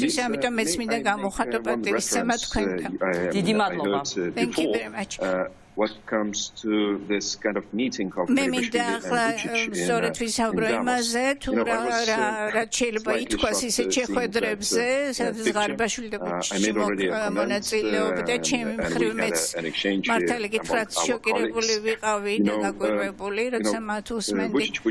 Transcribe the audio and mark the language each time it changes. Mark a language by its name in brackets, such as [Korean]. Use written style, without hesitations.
[Georgian] ამიტომ მეც მინდა გამოვხატო პატივისცემა თქვენთან. დიდი მადლობა. [English] Thank you very much. What comes to this kind of meeting of [Georgian] მე მინდა ახლა სწორედ ვისაუბრო იმაზე, თუ რა შეიძლება ითქვას ისეთ შეხვედრებზე, სადაც ღარიბაშვილი და ბუჩიჩი მონაწილეობდა, ჩემი მხრივ მეც მართალი გითხრათ შოკირებული ვიყავი და გაკვირვებული, როცა მათ უსმენდი.